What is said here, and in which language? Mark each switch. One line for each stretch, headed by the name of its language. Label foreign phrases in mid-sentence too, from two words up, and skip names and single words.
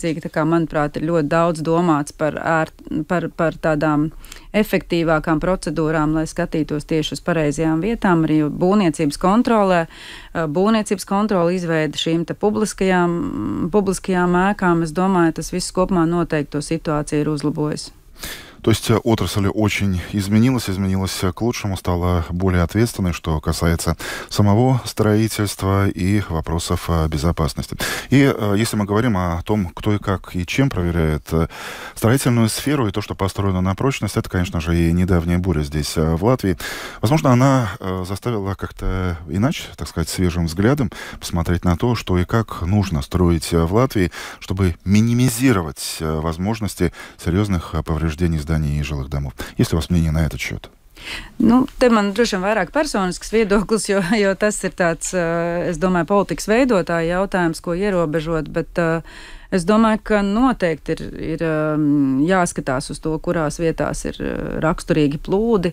Latvian: Tā kā, manuprāt, ir ļoti daudz domāts par tādām efektīvākām procedūrām, lai skatītos tieši uz pareizajām vietām. Arī būvniecības kontrolē, būvniecības kontrola izveida šīm te publiskajām ēkām. Es domāju, tas viss kopumā noteikti to situāciju ir uzlabojis.
Russian: То есть отрасль очень изменилась к лучшему, стала более ответственной, что касается самого строительства и вопросов безопасности. И если мы говорим о том, кто и как и чем проверяет строительную сферу и то, что построено на прочность, это, конечно же, и недавняя буря здесь, в Латвии. Возможно, она заставила как-то иначе, так сказать, свежим взглядом посмотреть на то, что и как нужно строить в Латвии, чтобы минимизировать возможности серьезных повреждений зданий и жилых домов. Есть ли у вас мнение на этот счет?
Latvian: Nu, te man droši vien vairāk personisks viedoklis, jo tas ir tāds, es domāju, politikas veidotāja jautājums, ko ierobežot, bet es domāju, ka noteikti ir jāskatās uz to, kurās vietās ir raksturīgi plūdi.